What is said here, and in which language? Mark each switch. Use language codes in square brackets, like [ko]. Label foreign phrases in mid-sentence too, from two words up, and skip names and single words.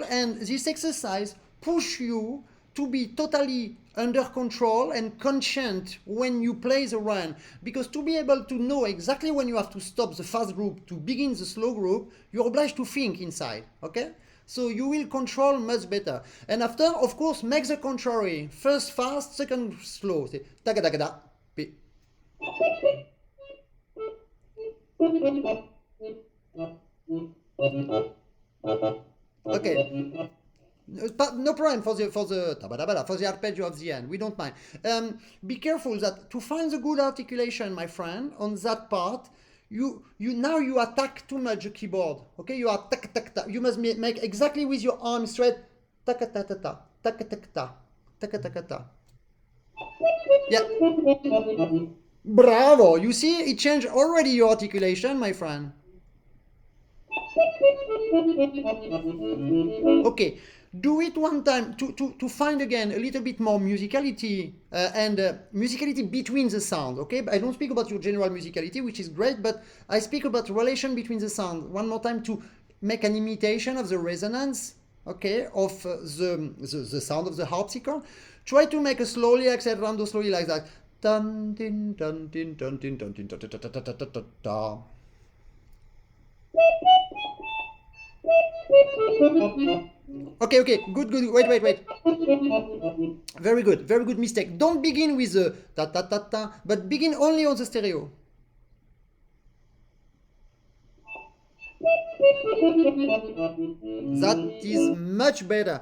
[en] And this exercise push you to be totally under control and conscient when you play the run, because to be able to know exactly when you have to stop the fast group to begin the slow group, you're obliged to think inside, okay? So you will control much better. And after, of course, make the contrary. First fast, second slow. Say, taga taga da, pi. Okay. No problem for the arpeggio of the end. We don't mind. Be careful that to find the good articulation, my friend, on that part, you attack too much the keyboard. Okay, you are tak tak ta. You must make exactly with your arm straight. Tak ta ta ta, tak tak ta, tak tak ta. Yeah. Bravo. You see, it changed already your articulation, my friend. Okay. Do it one time to find again a little bit more musicality and musicality between the sound, okay? I don't speak about your general musicality, which is great, but I speak about relation between the sound. One more time to make an imitation of the resonance, okay, of the sound of the harpsichord. Try to make a slowly accelerando slowly like that. Dun din dun din dun din dun din da da da da da da da. Okay, good. Wait. Very good mistake. Don't begin with the ta ta ta ta, but begin only on the stereo. That is much better.